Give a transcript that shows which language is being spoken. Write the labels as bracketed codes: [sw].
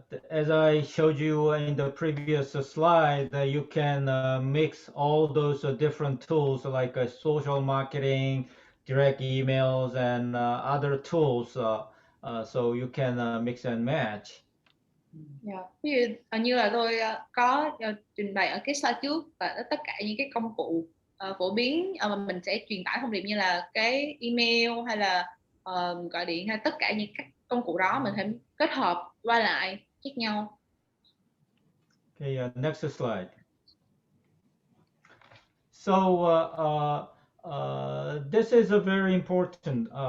[en] As I showed you in the previous slide, you can mix all those different tools like social marketing, direct emails, and other tools. So you can mix and match. Yeah. [vi] Ví dụ như là tôi có trình bày ở cái slide trước và tất cả những cái công cụ phổ biến mà mình sẽ truyền tải thông điệp như là cái email hay là gọi điện hay tất cả những các công cụ đó mình phải kết hợp qua lại khác nhau. [en] Okay, next slide. So this is a very important.